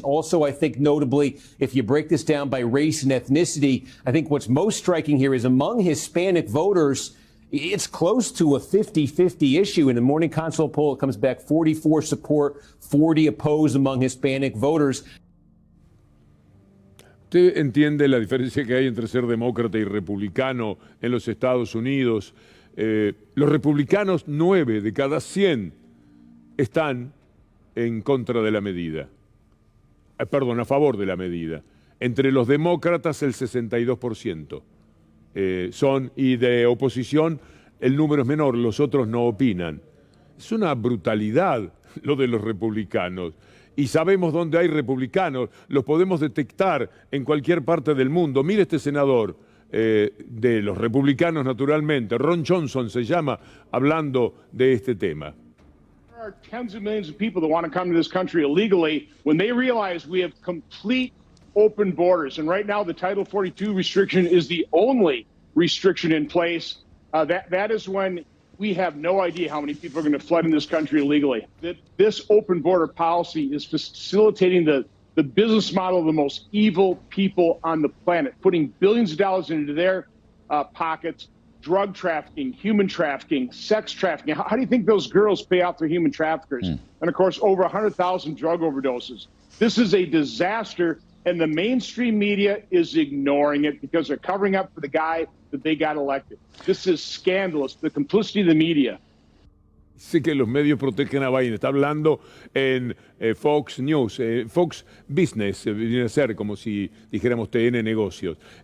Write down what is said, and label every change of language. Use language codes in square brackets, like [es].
[en] Also, I think notably, if you break this down by race and ethnicity, I think what's most striking here is among Hispanic voters, it's close to a 50-50 issue. In the Morning Consult poll, it comes back 44 support, 40 opposed among Hispanic voters. [es] ¿Usted entiende la diferencia que hay entre ser demócrata y republicano en los Estados Unidos? Los republicanos, 9 de cada 100 están en contra de la medida. Perdón, a favor de la medida. Entre los demócratas, el 62%. Y de oposición el número es menor, los otros no opinan. Es una brutalidad lo de los republicanos. Y sabemos dónde hay republicanos, los podemos detectar en cualquier parte del mundo. Mire este senador de los republicanos, naturalmente, Ron Johnson se llama, hablando de este tema. [en] There are tens of millions of people that want to come to this country illegally when they realize we have complete open borders. And right now, the Title 42 restriction is the only restriction in place. That is when we have no idea how many people are going to flood in this country illegally. This open border policy is facilitating the business model of the most evil people on the planet, putting billions of dollars into their pockets, drug trafficking, human trafficking, sex trafficking. How do you think those girls pay off their human traffickers? And of course, over 100,000 drug overdoses. This is a disaster. And the mainstream media is ignoring it because they're covering up for the guy that they got elected. This is scandalous, the complicity of the media. [es] Sé que los medios protegen a Biden. Está hablando en Fox News, Fox Business, viene a ser como si dijéramos TN Negocios.